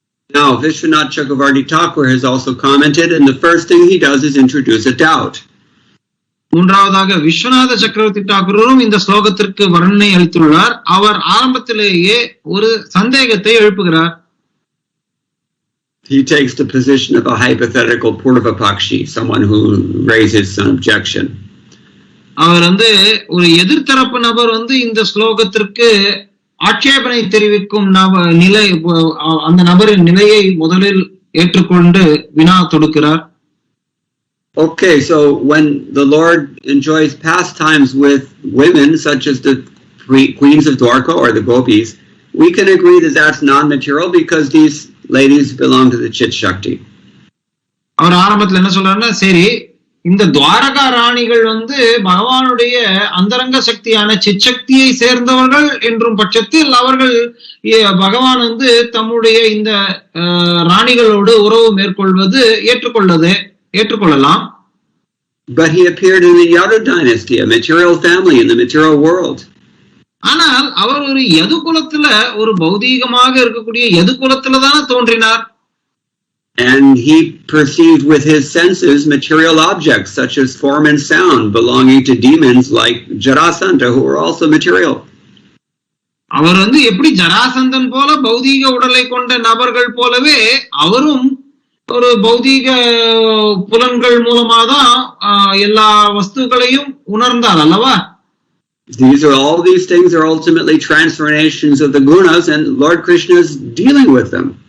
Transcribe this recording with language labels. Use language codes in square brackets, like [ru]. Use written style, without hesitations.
[en] Now, Vishwanath Chakravarti Thakur has also commented, and the first thing he does is introduce a doubt. [ta] மூன்றாவதாக விஸ்வநாத சக்கரவர்த்தி தாக்கூரும் இந்த ஸ்லோகத்திற்கு வர்ணனை அளித்துள்ளார். அவர் ஆரம்பத்திலேயே ஒரு சந்தேகத்தை எழுப்புகிறார். [en] He takes the position of a hypothetical Purvapakshi, someone who raises an objection. [ta] அவர் ஒரு எதிர்த்தரப்பு நபர் இந்த ஸ்லோகத்திற்கு ஆட்சேபனை தெரிவிக்கும் நிலை அந்த நபரின் நிலையை முதலில் ஏற்றுக்கொண்டு வினா தொடுக்கிறார். [en] Okay, so when the Lord enjoys pastimes with women such as the queens of Dwarka or the gopis, we can agree that that's non-material because these ladies belong to the Chit Shakti. [ta] அவர் ஆரம்பத்தில் என்ன சொல்றாருன்னா சரி இந்த துவாரகா ராணிகள் பகவானுடைய அந்தரங்க சக்தியான சித் சக்தியை சேர்ந்தவர்கள் என்றும் பட்சத்தில் அவர்கள் பகவான் தம்முடைய இந்த ராணிகளோடு உறவு மேற்கொள்வது ஏற்றுக்கொள்ளலாம். [en] But he appeared in the Yadu dynasty, a material family in the material world. [ta] ஆனால் அவர் ஒரு யது குலத்துல ஒரு பௌதீகமாக இருக்கக்கூடிய யது குலத்துல தானே தோன்றினார். [en] And he perceived with his senses material objects such as form and sound belonging to demons like Jarasandha, who are also material. [ta] அவர் எப்படி ஜராசந்தன் போல பௌதீக உடலை கொண்ட நபர்கள் போலவே அவரும் ஒரு பௌதீக புலன்கள் மூலமாதான் எல்லா வஸ்துக்களையும் உணர்ந்தார் அல்லவா? [en] These things are ultimately transformations of the gunas, and Lord Krishna is dealing with them.